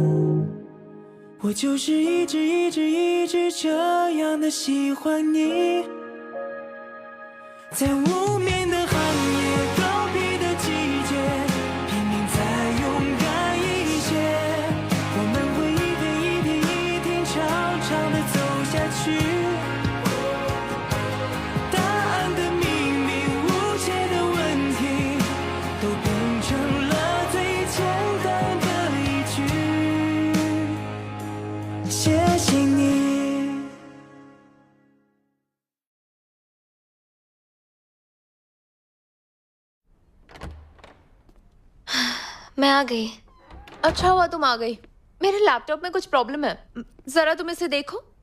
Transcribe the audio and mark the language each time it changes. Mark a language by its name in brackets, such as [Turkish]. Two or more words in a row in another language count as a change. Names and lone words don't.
[Chinese] 我就是一直这样的喜欢你，在无眠的寒夜，告别的季节，拼命再勇敢一些，我们会一天长长的走下去。答案的秘密，无解的问题，都变成了最简单的一句谢谢你。 [Hindi] मैं आ गई। अच्छा हुआ तुम आ गई। मेरे लैपटॉप में कुछ प्रॉब्लम है, जरा तुम इसे देखो।